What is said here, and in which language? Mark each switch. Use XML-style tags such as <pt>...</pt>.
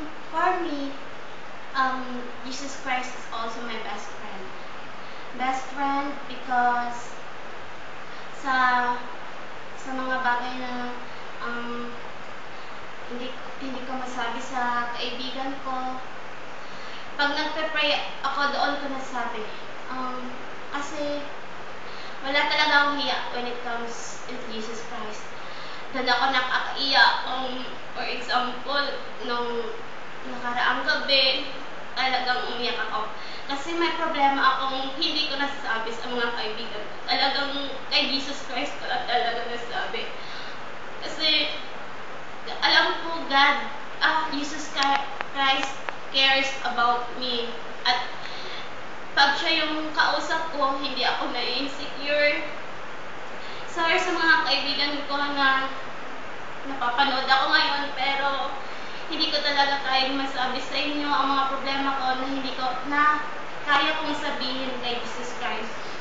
<en>For me, Jesus Christ is also my best friend. Best friend because</en> <tl>sa mga bagay na hindi ko masabi sa kaibigan ko, pag nagpe-pray ako, doon ko nasabi. Kasi wala talaga akong hiya</tl> <en>when it comes to</en> <tl>Jesus Christ. Doon ako nakakaiyak.</tl> <en>For example,</en> <tl>nung nakaraang gabi, talagang umiyak ako. Kasi may problema akong hindi ko nasasabi sa mga kaibigan ko. Talagang kay Jesus Christ ko lang talaga nasabi. Kasi alam ko</tl> <en>Jesus Christ cares about me.</en> <tl>At pag siya yung kausap ko, hindi ako na-insecure. Sorry sa mga kaibigan ko na napapanood ako ngayon, pero hindi ko talaga kayang masabi sa inyo ang mga problema ko na kaya kong sabihin kay Jesus Christ.</tl>